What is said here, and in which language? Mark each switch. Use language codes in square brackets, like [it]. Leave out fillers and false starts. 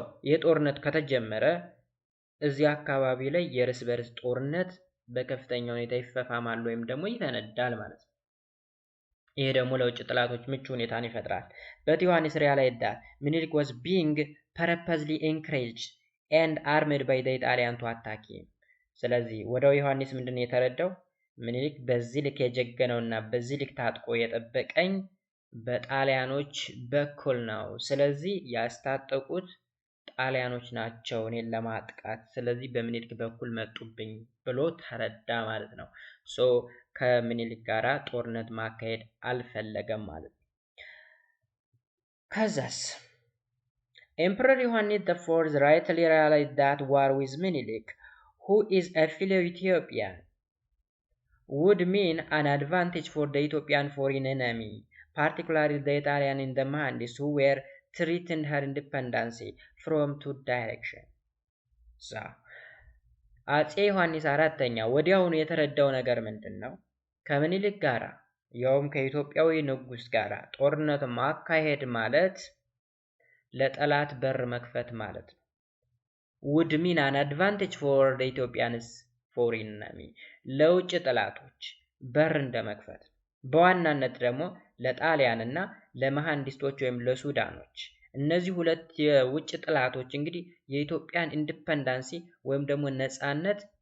[am] የጦርነት ከተጀመረ እዚህ አካባቢ ላይ የርስ በርስ ጦርነት በከፍተኛ ሁኔታ ይፈፋማል ወይም ደግሞ ይፈነዳል ማለት ነው። ይሄ ደግሞ ለውጭ ጥላቶች ምቹ ሁኔታን ይፈጥራል። [en] but ዮሐንስ realized that ምኒልክ was being purposely encouraged and armed by the Italian to attack him። [am] ስለዚህ ወዲያው ዮሐንስ ምንድነው የተረዳው? ምኒልክ በዚህ ልክ የጀገነውና በዚህ ልክ ታጥቆ የጠበቀኝ በጣሊያኖች በኩል ነው። ስለዚህ ያስታጠቁት ጣሊያኖች ናቸው እኔን ለማጥቃት፣ ስለዚህ በምኒልክ በኩል መጡብኝ ብሎ ተረዳ ማለት ነው። ሶ ከምኒልክ ጋራ ጦርነት ማካሄድ አልፈለገም ማለት ነው። ከዛስ ኤምፐረር ዮሐንስ [en] the fourth rightly realized that war with Menelik, who is a fellow Ethiopian, would mean an advantage for the Ethiopian foreign enemy, particularly the Italian in the Mandis, who were threatened her independence from two directions. [am] So አፄ ዮሐንስ አራተኛ ወዲያውኑ የተረዳው ነገር ምንድን ነው? ከምኒልክ ጋራ ያውም ከኢትዮጵያዊ ንጉስ ጋራ ጦርነት ማካሄድ ማለት ለጠላት በር መክፈት ማለት ነው። [en] would mean an advantage for the Ethiopians foreign enemy, [am] ለውጭ ጠላቶች በር እንደመክፈት፣ በዋናነት ደግሞ ለጣሊያንና ለመሐንዲስቶች ወይም ለሱዳኖች። እነዚህ ሁለት የውጭ ጠላቶች እንግዲህ የኢትዮጵያን ኢንዲፔንደንሲ ወይም ደግሞ ነፃነት